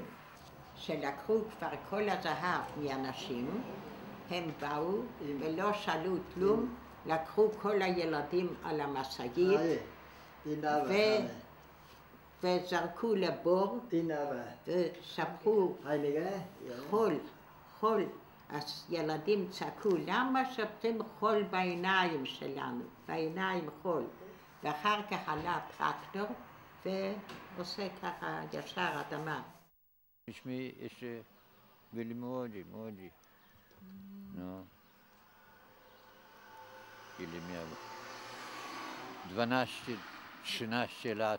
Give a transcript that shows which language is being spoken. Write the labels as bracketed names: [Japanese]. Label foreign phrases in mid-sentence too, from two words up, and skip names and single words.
[Hebrew] שלקחו כבר כל הזהב מאנשים, הם באו ולא שאלו כלום, לקחו כל הילדים על המשאית וזרקו לבור ושפכו חול. אז ילדים צעקו, למה שופכים חול בעיניים שלנו? בעיניים חול. ואחר כך עלה טרקטור ועושה ככה ישר אדמה. [Polish] Myśmy jeszcze byli młodzi. No. Ile miał? 12-13 lat.